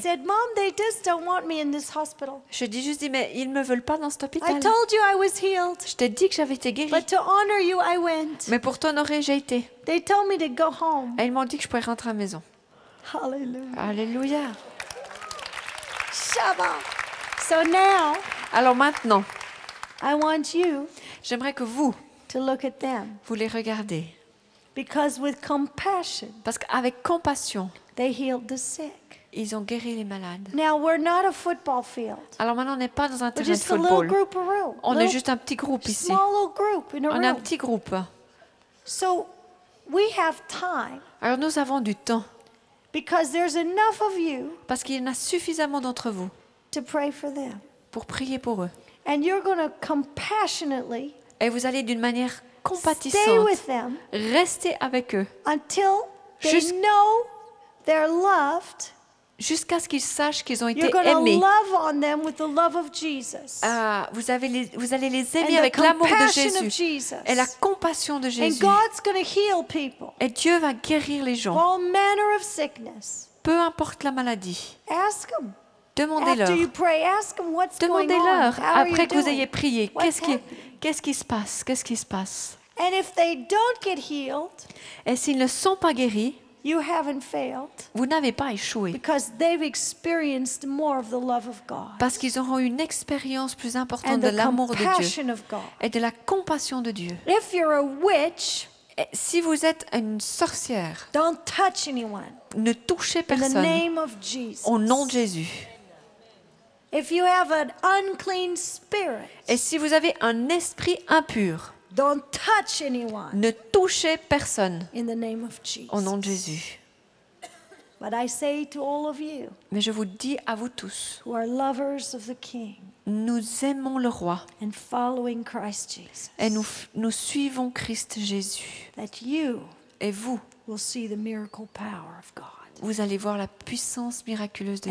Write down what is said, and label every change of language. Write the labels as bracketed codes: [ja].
[en] said, Mom, they just don't want me in this hospital. [fr] Je dis juste mais ils me veulent pas dans cet [en] I [fr] hôpital. [en] told you I was healed, [fr] Je t'ai dit que j'avais été guérie. [en] but to honor you, I went. [fr] Mais pour t'honorer, j'ai été. [en] They told me to go home. [fr] Et ils m'ont dit que je pourrais rentrer à la maison. [en] Hallelujah. [fr] Alléluia. [en] Shabbat. So now, [fr] Alors maintenant, [en] I want you [fr] j'aimerais que vous [en] to look at them. [fr] les regardez. [en] Because with compassion, [fr] Parce qu'avec compassion, [en] they healed the sick. [fr] ils ont guéri les malades. [en] Now, we're not a football field. [fr] Alors maintenant, on n'est pas dans un [en] We're [fr] terrain de [en] just a little [fr] football. [en] group around. [fr] On est juste un petit groupe ici. [en] Small little group in a [fr] On est un [en] room. [fr] petit groupe. [en] So we have time [fr] Alors nous avons du temps. [en] because there's enough of you [fr] Parce qu'il y en a suffisamment d'entre vous [en] to pray for them. [fr] pour prier pour eux. [en] And you're going to compassionately [fr] Et vous allez d'une manière [en] stay [fr] compatissante [en] with them [fr] rester avec eux [en] until they [fr] Jus- [en] know they're loved. [fr] jusqu'à ce qu'ils sachent qu'ils ont été [en] You're going to [fr] aimés. [en] love on them with the love of Jesus. [fr] Vous allez les aimer [en] And the [fr] avec l'amour de [en] compassion of [fr] Jésus [en] Jesus. [fr] et la compassion de [en] And [fr] Jésus. [en] God's going to heal people [fr] Et Dieu va guérir les [en] of [fr] gens, [en] all manner of sickness. [fr] peu importe la maladie. [en] Ask them. [fr] Demandez-leur. [en] After you pray, ask them what's going on. [fr] Demandez-leur, [en] How are you [fr] après que vous [en] doing? [fr] ayez prié, [en] What's happening? [fr] qu'est-ce qui se passe? Qu'est-ce qui se passe? [en] And if they don't get healed, [fr] Et s'ils ne sont pas guéris, [en] you haven't failed [fr] vous n'avez pas échoué. [en] because they've experienced more of the love of God [fr] Parce qu'ils auront une expérience plus importante [en] and [fr] de [en] the [fr] l'amour de Dieu [en] compassion of God. [fr] et de la compassion de Dieu. [en] If you're a witch, [fr] Et si vous êtes une sorcière, [en] don't touch anyone [fr] ne touchez [en] in the [fr] personne [en] name of Jesus. [fr] au nom de Jésus. [en] If you have an unclean spirit, [fr] Et si vous avez un esprit impur, [en] don't touch anyone [fr] ne touchez personne [en] in the name of Jesus. [fr] au nom de Jésus. [en] But I say to all of you [fr] Mais je vous dis à vous tous, [en] who are lovers of the King [fr] nous aimons le roi [en] and following Christ Jesus, [fr] et nous suivons Christ Jésus. [en] that you [fr] Et vous, [en] will see the miracle power of God. [fr] vous allez voir la puissance miraculeuse de